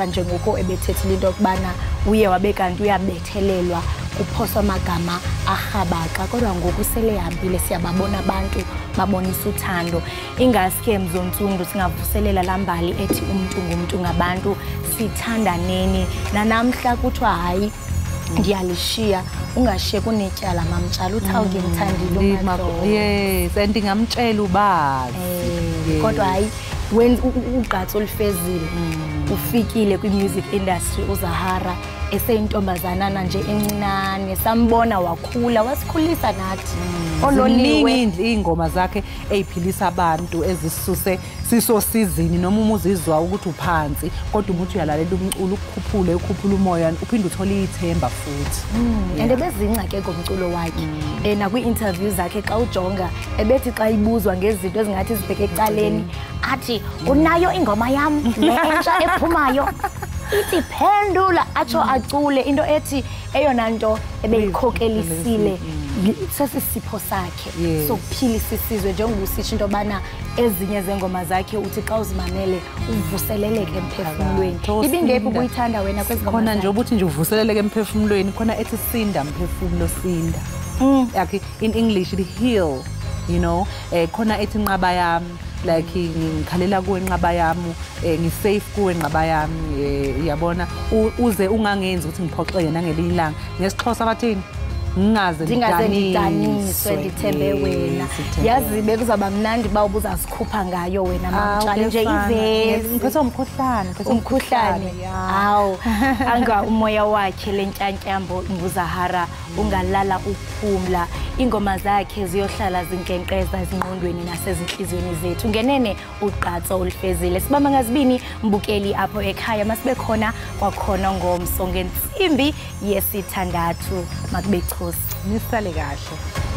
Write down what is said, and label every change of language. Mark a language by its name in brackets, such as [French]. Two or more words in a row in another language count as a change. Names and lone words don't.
[Xhosa] njengoko ebethethile into yokubana uye wabe kanti uyabethelelwa kuphoswa amagama arhabaka kodwa ngoku sele ehambile siyababona abantu babonisa uthando ingaske mzontsundu singavuselela lambali ethi [Zulu] umuntu ngumuntu ngabantu [Xhosa] sithandaneni nanamhla kuthiwa hayi ndiyalishiya ungashiye kunetyala mamtshali uthawuke ngimthandile uMadlo yes andingamtshela ubazi kodwa hayi when uqatso olifezile ufikile kwi- [English] music industry [Xhosa] uZahara eseyintombazanana nje encinane sambona wakhula wasikhulisa nathi [Zulu] ololiwe ingoma zakhe eziphilisa abantu ezisuse sisosizini noma umuzizwa ukuthi uphansi kodwa umuntu uyalalela umculo ukukhuphula umoya uphinde uthole ithemba futhi [Xhosa] and ebezinca ke ngomculo wakhe na kwi-interview zakhe xa ujonga ebethi xa ibuzwa ngezinto ezingathi zibheke ecaleni athi unayo ingoma yam entsha ephumayo ithi phendula atsho acule into ethi eyona nto ebeyikhokelisile sesisipho sakhe sokuphilisa isizwe njengoba usisho into yobana ezinye zengoma zakhe uthi xa uzimamele uvuseleleke emphefumulweni. Ibingephi ukuyithanda wena kwezingoma [Zulu] khona nje ukuthi nje uvuseleleke emphefumulweni khona ethi sinda mphefumulo sinda. [English] Like in English it heal, you know, [Zulu] khona ethi nqaba yami like ngikhalela kuwe nqaba yami ngisafe kuwe nqaba yami uyabona uze ungangenzi ukuthi ngiphoxeke nangelinye ilanga ngesixhosa bathini ngingaze [Xhosa] ngidaniswe ndithembe wena yazi bekuzaba mnandi ba ubuza sikhupha ngayo wena mamtshali nje ivezi [Zulu] ngiphethe umkhuhlane [Xhosa] hawo anga umoya wakhe lentyantyambo nguzahara ungalala uphumla ingoma zakhe ziyohlala zinkenkqeza ezingqondweni nasezinhlizweni zethu ngenene uqatso olufezile sibamba ngazibini mbukeli apho ekhaya masibe khona kwakhona ngomso ngensimbi yesithandathu makube chosi [Zulu] nisale kahle.